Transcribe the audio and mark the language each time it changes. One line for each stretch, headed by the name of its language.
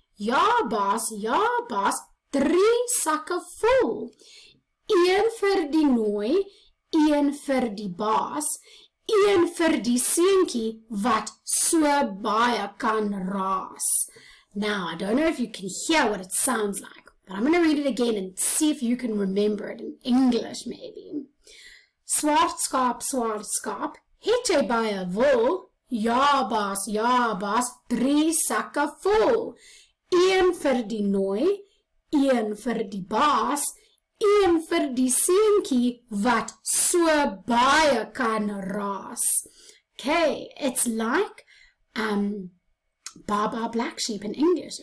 Afrikaans: Ja baas, 3 sakke vol. 1 vir die nooi, 1 vir die baas, 1 vir die seentjie wat so baie kan raas.
English: Now, I don't know if you can hear what it sounds like, but I'm going to read it again and see if you can remember it in English maybe.
Afrikaans: Swart skaap, het jy baie wol? Ja baas, 3 sakke vol. 1 vir die nooi, 1 vir die baas, 1 vir die seentjie wat so baie kan raas.
English: Okay, it's like Baba black sheep in English.